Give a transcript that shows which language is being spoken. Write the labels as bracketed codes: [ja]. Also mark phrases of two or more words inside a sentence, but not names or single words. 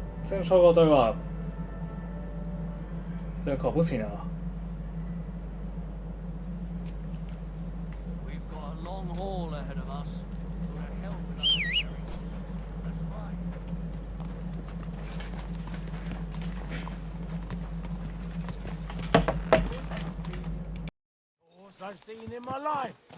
[yue] 清楚個對話，就係確保前啊！ [en] We've got a long haul ahead of us, so to hell with unnecessary nonsense. That's right. Horse I've seen in my life.